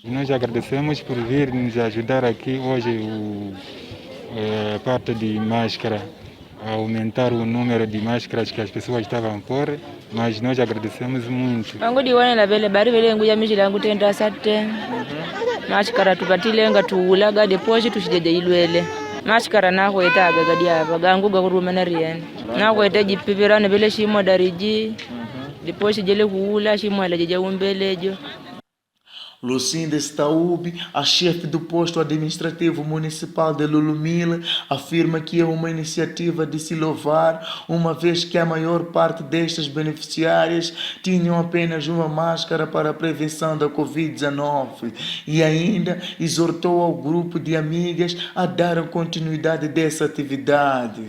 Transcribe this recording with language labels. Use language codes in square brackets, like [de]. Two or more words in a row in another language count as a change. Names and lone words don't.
[pt] Nós agradecemos por vir nos ajudar aqui hoje a parte de máscara, a aumentar o número de máscaras que as pessoas estavam a pôr, mas nós agradecemos muito. [kde] Máscara tupatilenga tuulaga depois tushidedilwele máscara nakwetaga gadiava gangu gakurumana riene nakweta jipipirane vele shimo dariji depois jele kuula shimo ala jaumbelejo. [pt] Lucinda Staub, a chefe do posto administrativo municipal de Lulumila, afirma que é uma iniciativa de se louvar, uma vez que a maior parte destas beneficiárias tinham apenas uma máscara para a prevenção da Covid-19 e ainda exortou ao grupo de amigas a dar continuidade dessa atividade.